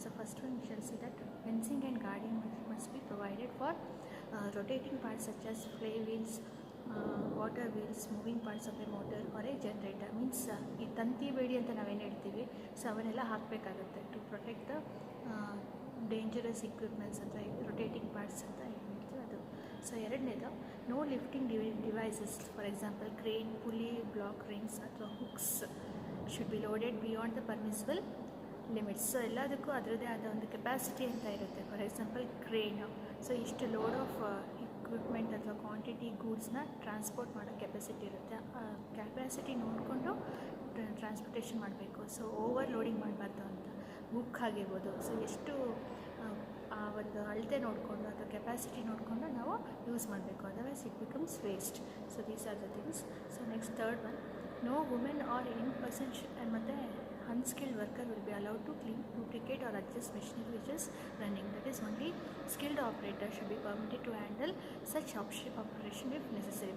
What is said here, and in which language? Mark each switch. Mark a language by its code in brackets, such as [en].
[en] So first one we shall see that fencing and guarding must be provided for rotating parts such as flywheels, water wheels, moving parts of a motor or a generator. [kn] Means ಈ ತಂತಿ ಬೇಡಿ ಅಂತ ನಾವೇನು ಹೇಳ್ತೀವಿ, so ಅವನ್ನೆಲ್ಲ ಹಾಕಬೇಕಾಗುತ್ತೆ [en] to protect the dangerous equipments [kn] ಅಥವಾ rotating parts ಅಂತ ಏನು ಹೇಳ್ತೀವಿ ಅದು. [en] So ಎರಡನೇದು, no lifting devices, for example crane, pulley, block rings ಅಥವಾ hooks should be loaded beyond the permissible limits. [kn] So ಎಲ್ಲದಕ್ಕೂ ಅದರದ್ದೇ ಆದ ಒಂದು ಕೆಪಾಸಿಟಿ ಅಂತ ಇರುತ್ತೆ. ಫಾರ್ ಎಕ್ಸಾಂಪಲ್ ಕ್ರೇನು, ಸೊ ಇಷ್ಟು ಲೋಡ್ ಆಫ್ ಇಕ್ವಿಪ್ಮೆಂಟ್ ಅಥವಾ ಕ್ವಾಂಟಿಟಿ ಗೂಡ್ಸ್ನ ಟ್ರಾನ್ಸ್ಪೋರ್ಟ್ ಮಾಡೋ ಕೆಪಾಸಿಟಿ ಇರುತ್ತೆ. ಆ ಕೆಪಾಸಿಟಿ ನೋಡಿಕೊಂಡು ಟ್ರಾನ್ಸ್ಪೋರ್ಟೇಷನ್ ಮಾಡಬೇಕು. ಸೊ ಓವರ್ ಲೋಡಿಂಗ್ ಮಾಡಬಾರ್ದು ಅಂತ. ಬುಕ್ ಆಗಿರ್ಬೋದು, ಸೊ ಎಷ್ಟು ಆ ಒಂದು ಅಳತೆ ನೋಡಿಕೊಂಡು ಅಥವಾ ಕೆಪಾಸಿಟಿ ನೋಡಿಕೊಂಡು ನಾವು ಯೂಸ್ ಮಾಡಬೇಕು, [en] Otherwise it becomes waste. So these are the things. So next third one, no women or in person ಮತ್ತು unskilled worker will be allowed to clean, duplicate or adjust machinery which is running. That is, only skilled operator should be permitted to handle such operation if necessary.